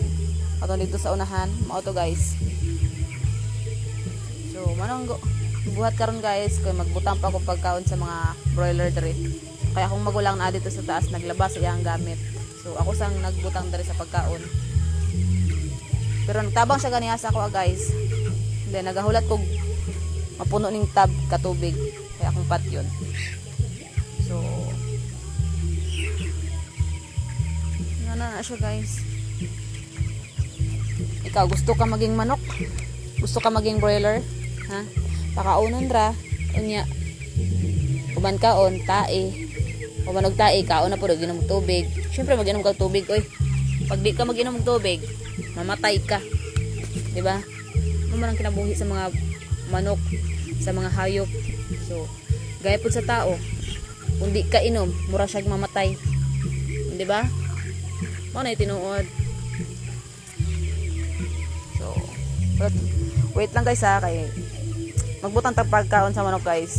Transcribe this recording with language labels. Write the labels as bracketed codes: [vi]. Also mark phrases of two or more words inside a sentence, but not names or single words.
[ceb] Ato dito sa unahan, mao to guys. So manong buhat karon guys, kay magbutang pa ko pagkaon sa mga broiler diri. Kaya akong magulang na dito sa taas naglabas sa iyang gamit. So ako sang nagbutang diri sa pagkaon. Pero nagtabang siya ganiya sa ako guys. Then nagahulat kog mapuno ning tab katubig. Kaya akong pat yun. So na siya guys. Ikaw gusto ka maging manok? Gusto ka maging broiler? Ha? Pakaunon ra unya uban kaon tae uban og tae kaon na pud ginom og tubig. Syempre maginom ka og tubig oy. Pag di ka maginom og tubig mamatay ka, di ba? Ano man ang kinabuhi sa mga manok, sa mga hayop. So gaya pud sa tao, kung di ka inom mura siya mamatay, di ba? Mao na tinuod. So wait lang guys ha, kay magbutang tag pagkaon sa manok guys.